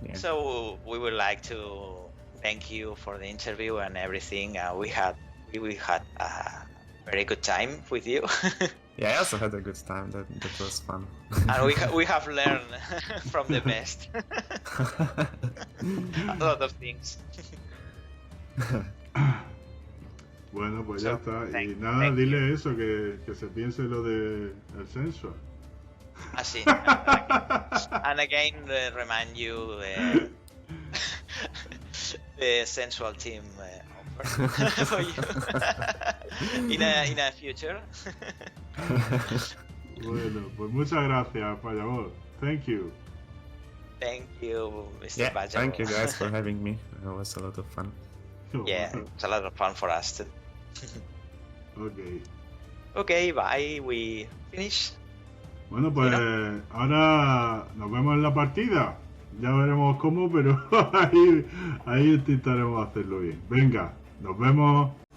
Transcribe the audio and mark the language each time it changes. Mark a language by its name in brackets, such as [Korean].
[English] So we would like to thank you for the interview and everything. We had a very good time with you. Yeah, I also had a good time. That was fun. And we have learned from the best a lot of things. [Spanish] Bueno, pues ya está. Y nada, dile eso, que se piense lo de el sensual. Sí. [English] And again, remind you the sensual team offer for you in a future. [Spanish] Bueno, pues muchas gracias, Pajabol. [English] Thank you. Thank you, Mr. Yeah, Pajabol. thank you guys for having me. It was a lot of fun. Yeah, it's a lot of fun for us too. Okay, bye. We finish. [Spanish] Bueno, pues ahora nos vemos en la partida. Ya veremos cómo, pero ahí intentaremos hacerlo bien. Venga, nos vemos.